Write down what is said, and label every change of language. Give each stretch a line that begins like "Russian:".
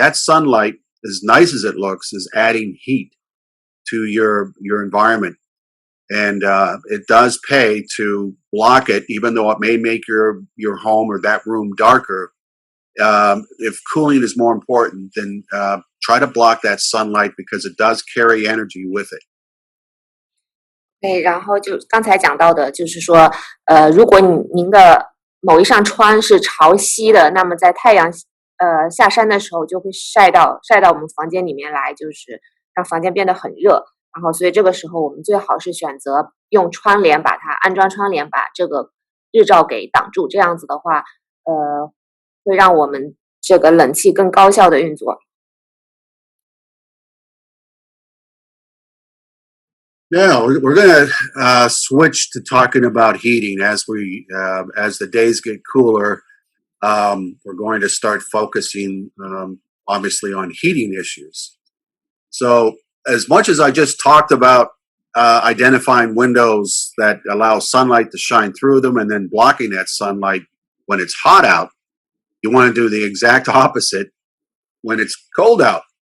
English: That sunlight, as nice as it looks, is adding heat to your environment. And it does pay to block it, even though it may make your home or that room darker. If cooling is more important, then try to block that sunlight because it does carry energy with it.
Chinese: 对，然后就刚才讲到的，就是说，如果您的某一扇窗是朝西的，那么在太阳下山的时候，就会晒到我们房间里面来，就是让房间变得很热。然后，所以这个时候我们最好是选择用窗帘安装窗帘，把这个日照给挡住。这样子的话，会让我们这个冷气更高效的运作。
English: Now we're going to switch to talking about heating as the days get cooler. We're going to start focusing obviously on heating issues. So as much as I just talked about identifying windows that allow sunlight to shine through them and then blocking that sunlight when it's hot out, you want to do the exact opposite when it's cold out.